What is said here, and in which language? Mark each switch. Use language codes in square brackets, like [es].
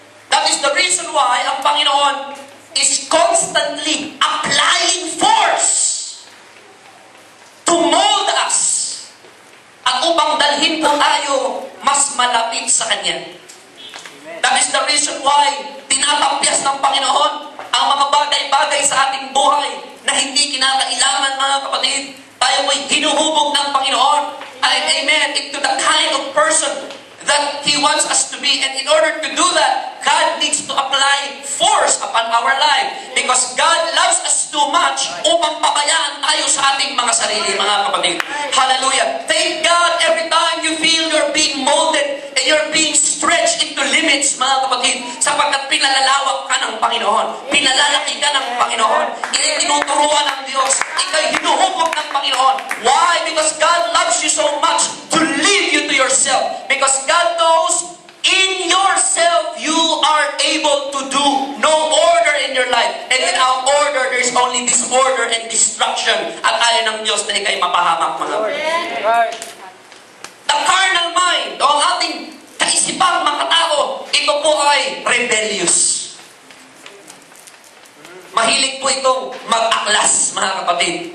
[en] That is the reason why ang Panginoon is constantly applying force to mold us [tl] at upang dalhin po tayo mas malapit sa Kanya. [en] That is the reason why [tl] tinatapyas ng Panginoon ang mga bagay-bagay sa ating buhay na hindi kinakailangan, mga kapatid. Tayo mo'y hinuhubog ng Panginoon. [en] Amen. Into the kind of person that He wants us to be. And in order to do that, God needs to apply force upon our life. Because God loves us too much [tl] upang pabayaan tayo sa ating mga sarili, mga kapatid. Hallelujah. [en] Thank God every time you feel you're being molded and you're being stretched into limits, [tl] mga kapatid. Sapagkat pinalalawak ka ng Panginoon. Pinalalaki ka ng Panginoon. Tinuturuan ng Diyos. Ika'y hinuhukop ng Panginoon. [en] Why? Because God loves you so much to leave you to yourself. Because God knows in yourself you are able to do no order in your life. And without order, there is only disorder and destruction. [tl] At ayaw ng Diyos na ika'y mapahamak, mga kapatid. [en] The carnal mind, [tl] o ang ating kaisipang makatao, ito po ay rebellious. Mahilig po itong mag-aklas, mga kapatid.